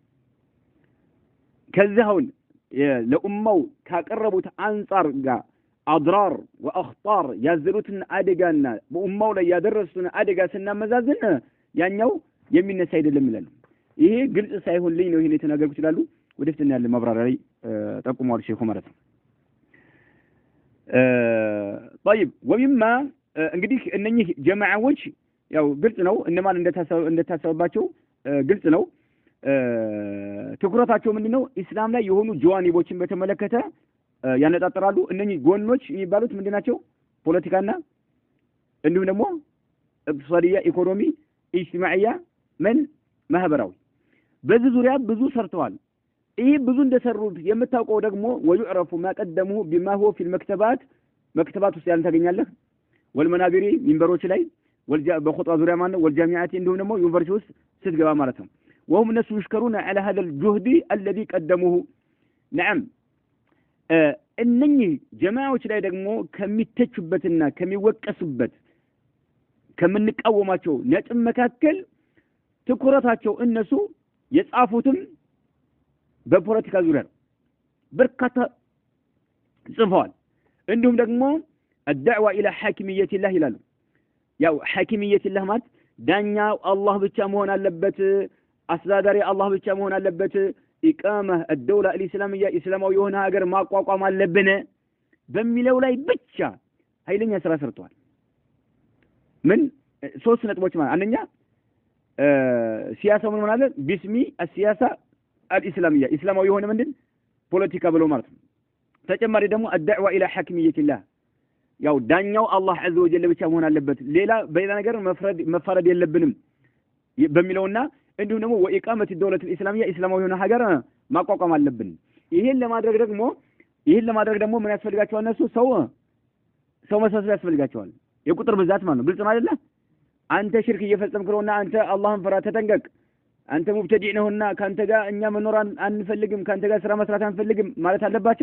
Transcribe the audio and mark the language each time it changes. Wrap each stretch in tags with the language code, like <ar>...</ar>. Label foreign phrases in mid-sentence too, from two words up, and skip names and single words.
<am>ከዛውን ለኡማው ካቀረቡት አንጻር ጋር አድራር ወአኽጣር ያዘሉትን አደጋና በኡማው ላይ ያደረሱትን አደጋ ስናመዛዝን ያኛው የሚነሳ አይደለም ይላሉ ይሄ ግልጽ ሳይሆንልኝ ነው ይሄን የተናገርኩት ይላሉ ወደፊት ያለ ማብራሪያ ላይ ጠቁመዋል ሼኹ ማለት ነው</am> <ar>طيب ومما</ar> <am>እንግዲህ እነኚህ ጀማዓዎች ያው ግልጽ ነው እነማን እንደታሰበባቸው ግልጽ ነው። ትኩረታቸው ምንድነው? ኢስላም ላይ የሆኑ ጀዋኒቦችን በተመለከተ ያነጣጥራሉ። እነኚህ ጎኖች የሚባሉት ምንድናቸው? ፖለቲካና እንዲሁም ደግሞ ኢቅቲሳዲያ፣ ኢኮኖሚ፣ ኢጅቲማዕያ፣ ማህበራዊ። በዚህ ዙሪያ ብዙ ሰርተዋል። ይህ ብዙ እንደሰሩት የምታውቀው ደግሞ</am> <ar>ويعرف ما قدموه بما هو في المكتبات</ar> <am>ውስጥ ያን ታገኛለህ። ወልመናቢሪ ሚንበሮች ላይ በኹጥባ ዙሪያ ማለት ነው። ወልጃሚዓቲ እንዲሁም ደግሞ ዩኒቨርሲቲ ውስጥ ስትገባ ማለት ነው።</am> <ar>وهم الناس يشكرون على هذا الجهد الذي قدموه.</ar> <am>نعم እነኚህ ጀማዓዎች ላይ ደግሞ ከሚተቹበትና ከሚወቀሱበት ከምንቃወማቸው ነጥብ መካከል ትኩረታቸው እነሱ የጻፉትም በፖለቲካ ዙሪያ ነው። በርካታ ጽፈዋል። እንዲሁም ደግሞ</am> <ar>الدعوة إلى حاكمية الله</ar> <am>ይላሉ። ያው</am> <ar>حاكمية الله</ar> <am>ማለት ዳኛው አላህ ብቻ መሆን አለበት፣ አስተዳዳሪ አላህ ብቻ መሆን አለበት፣ ኢቃማ</am> <ar>الدولة الإسلامية</ar> <am>ኢስላማዊ የሆነ ሀገር ማቋቋም አለብን በሚለው ላይ ብቻ ኃይለኛ ስራ ሰርተዋል። ምን ሶስት ነጥቦች ማለት አንደኛ ሲያሳው ምን ማለት ቢስሚ</am> <ar>السياسة الإسلامية</ar> <am>ኢስላማዊ የሆነ ምንድን ፖለቲካ ብሎ ማለት ነው። ተጨማሪ ደግሞ</am> <ar>الدعوة إلى حاكمية الله</ar> <am>ያው ዳኛው አላህ</am> <ar>عز وجل</ar> <am>ብቻ መሆን አለበት፣ በሌላ ነገር መፈረድ የለብንም በሚለውና እንዲሁም ደግሞ ወኢቃመት</am> <ar>الدولة الإسلامية</ar> <am>ኢስላማዊ የሆነ ሀገር ማቋቋም አለብን። ይሄን ለማድረግ ደግሞ ምን ያስፈልጋቸዋል? እነሱ ሰው መሰብሰብ ያስፈልጋቸዋል። የቁጥር ብዛት ማለት ነው። ግልጽ ነው አይደለ? አንተ ሽርክ እየፈጸምክ ነውና አንተ አላህን ፍራ፣ ተጠንቀቅ፣ አንተ ሙብተዲዕ ነውና ካንተ ጋር እኛ መኖር አንፈልግም፣ ካንተ ጋር ስራ መስራት አንፈልግም ማለት አለባቸው?</am>